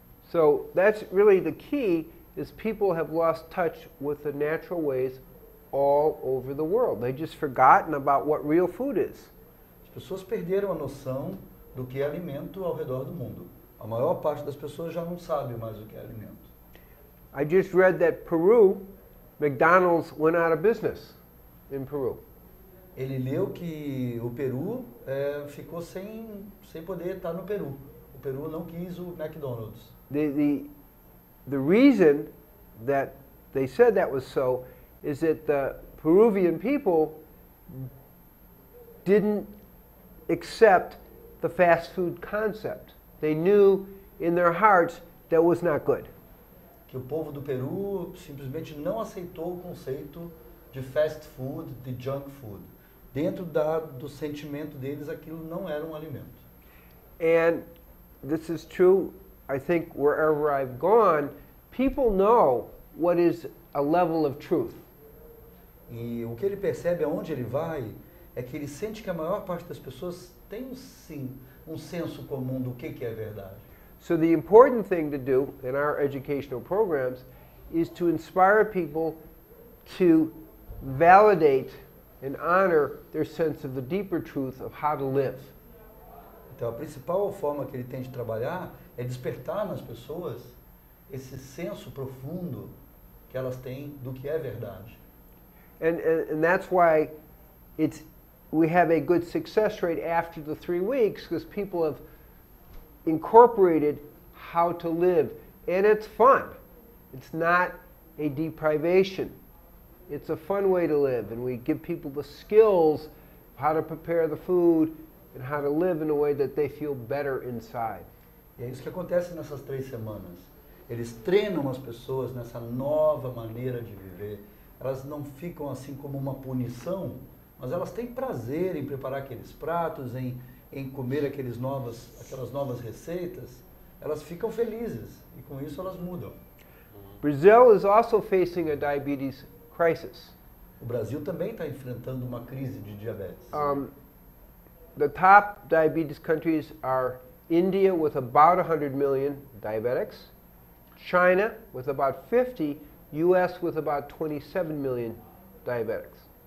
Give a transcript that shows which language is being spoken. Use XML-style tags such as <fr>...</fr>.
<en>So that's really the key, is people have lost touch with the natural ways all over the world. They've just forgotten about what real food is.</en> <pt>As pessoas perderam a noção do que é alimento ao redor do mundo. A maior parte das pessoas já não sabe mais o que é alimento.</pt> <en>I just read that Peru, McDonald's went out of business in Peru.</en> <pt>Ele leu que o Peru ficou sem poder estar no Peru. O Peru não quis o McDonald's.</pt> <en>The reason that they said that was so is that the Peruvian people didn't accept the fast food concept. They knew in their hearts that was not good.</en> <pt>Que o povo do Peru simplesmente não aceitou o conceito de fast food, de junk food. Dentro do sentimento deles, aquilo não era um alimento.</pt> <en>And this is true, I think, wherever I've gone, people know what is a level of truth.</en> <pt>E o que ele percebe aonde ele vai é que ele sente que a maior parte das pessoas tem sim um senso comum do que é verdade.</pt> <en>So the important thing to do in our educational programs is to inspire people to validate and honor their sense of the deeper truth of how to live.</en> <pt>Então a principal forma que ele tem de trabalhar é despertar nas pessoas esse senso profundo que elas têm do que é verdade.</pt> <en>And that's why we have a good success rate after the 3 weeks, because people have incorporated how to live. And it's fun. It's not a deprivation. It's a fun way to live. And we give people the skills of how to prepare the food and how to live in a way that they feel better inside.</en> <pt>E é isso que acontece nessas 3 semanas. Eles treinam as pessoas nessa nova maneira de viver. Elas não ficam assim como uma punição, mas elas têm prazer em preparar aqueles pratos, em comer aquelas novas receitas. Elas ficam felizes e com isso elas mudam.</pt> <en>Brazil is also facing a diabetes crisis.</en> <pt>O Brasil também está enfrentando uma crise de diabetes.</pt> <en>The top diabetes countries are India with about 100 million diabetics, China with about 50, US with about 27 million diabetics.</en>